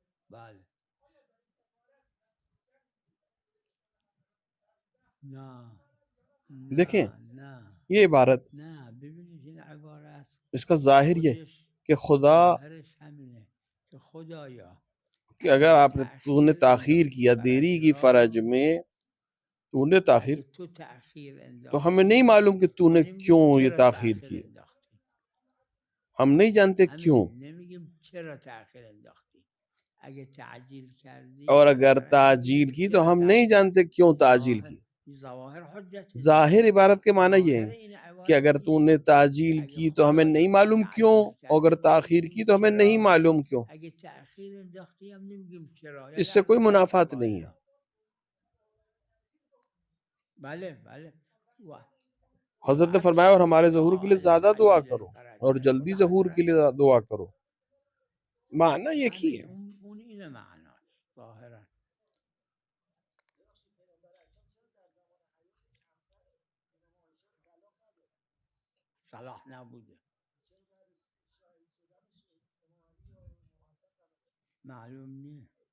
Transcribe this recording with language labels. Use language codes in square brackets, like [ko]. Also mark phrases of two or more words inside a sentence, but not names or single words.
[fa] بله. نه [ur] دیکھیں [fa] نه نه [ur] یہ عبارت، [fa] نه ببینید این عبارت [ur] اس کا ظاہر یہ [fa] خودش [ur] کہ خدا، [fa] ظاهرش همینه که خدایا [ur] کہ اگر [fa] اگه [ur] تو نے تأخیر [fa] تاخیر انداختی [ur] کیا، دیری فرج کی فرج [fa] را، [ur] میں، تو نے تاخیر، [fa] اگه تو تأخیر [ur] تو ہمیں نہیں [fa] انداختی [ur] معلوم کہ تو [fa] ما [ur] نے [fa] نمیگیم [ur] کیوں یہ [fa] چرا [ur] تاخیر [fa] تأخیر [ur] کی، [fa] انداختی. [ur] ہم نہیں جانتے کیوں. [fa] همین نمیگیم چرا تأخیر انداختی. اگه تعجیل کردی [ur] اور اگر [fa] مثلا میگیم [ur] تعجیل کی تو [fa] چرا [ur] ہم نہیں [fa] تأخیر. [ur] جانتے کیوں تعجیل [fa] ظواهر [ur] کی. [fa] ظواهر حجت دیگه. [ur] ظاہر عبارت کے معنی یہ [fa] ظاهر [ur] ہے [fa] این [ur] کہ [fa] عبارت [ur] اگر تو نے [fa] اینه که [ur] تعجیل [fa] اگه [ur] کی تو ہمیں نہیں [fa] خدایا تو [ur] معلوم کیوں، [fa] تعجیل [ur] اور [fa] کردی [ur] اگر [fa] ما [ur] تاخیر [fa] نمیگیم [ur] کی تو ہمیں نہیں [fa] چرا. [ur] معلوم کیوں. [fa] اگه تأخیر انداختی هم نمیگیم چرا، [ur] اس [fa] یعنی [ur] سے کوئی [fa] البته [ur] منافات نہیں ہے. [fa] واحدا. بله بله. و [ur] حضرت نے فرمایا اور [ar] ابشروا [ur] ہمارے ظہور کے لیے [ar] بعاجل [ur] زیادہ دعا [ar] عجل [ur] کرو [ar] الفرج، [ur] اور جلدی [fa] خدا [ur] ظہور کے [fa] حضرت [ur] لیے دعا کرو. معنی ایک ہی [fa] همین [ur] ہے. [fa] اون اینه معناش ظاهرا. صلاح نبوده، معلوم نیه.